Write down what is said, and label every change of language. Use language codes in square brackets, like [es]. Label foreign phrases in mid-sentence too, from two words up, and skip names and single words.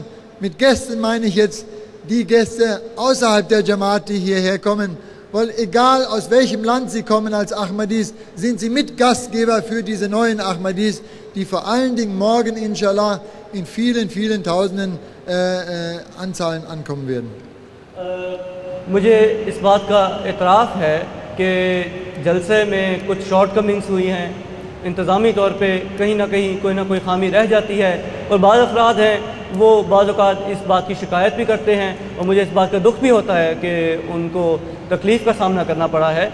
[de] Mit Gästen meine ich jetzt die Gäste außerhalb der Jamaat, die hierher kommen, weil egal aus welchem Land sie kommen als Ahmadis, sind sie Mitgastgeber für diese neuen Ahmadis, die vor allen Dingen morgen inshallah in vielen, vielen Tausenden Anzahlen ankommen werden. [ur] مجھے اس بات کا اعتراف ہے کہ جلسے میں کچھ شارٹ کمنگز ہوئی ہیں، انتظامی طور پہ کہیں نہ کہیں کوئی نہ کوئی خامی رہ جاتی ہے اور بعض افراد ہیں وہ بعض اوقات اس بات کی شکایت بھی کرتے ہیں اور مجھے اس بات کا دکھ بھی ہوتا ہے کہ ان کو تکلیف کا سامنا کرنا پڑا ہے.